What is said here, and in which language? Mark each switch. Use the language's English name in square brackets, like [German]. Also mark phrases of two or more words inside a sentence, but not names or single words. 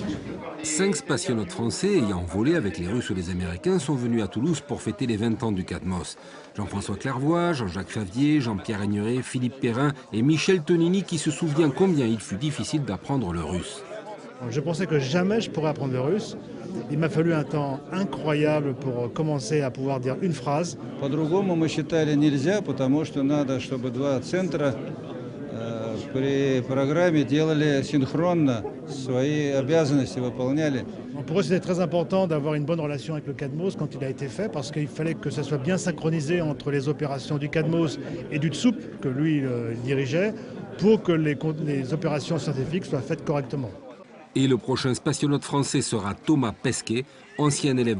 [French] 5 spationautes français ayant volé avec les Russes ou les Américains sont venus à Toulouse pour fêter les 20 ans du CADMOS. Jean-François Clairvoy, Jean-Jacques Favier, Jean-Pierre Aigneret, Philippe Perrin et Michel Tonini qui se souvient combien il fut difficile d'apprendre le russe. Je pensais que jamais je pourrais apprendre le russe. Il m'a fallu un temps incroyable pour commencer à pouvoir dire une phrase. [Russian] По-другому мы считали нельзя, потому что надо, чтобы два центра при программе делали синхронно, свои обязанности выполняли. [French] Pour eux, c'était très important d'avoir une bonne relation avec le CADMOS quand il a été fait, parce qu'il fallait que ça soit bien synchronisé entre les opérations du CADMOS et du TSUP, que lui dirigeait, pour que les opérations scientifiques soient faites correctement. Et le prochain spationaute français sera Thomas Pesquet, ancien élève de Supaéro.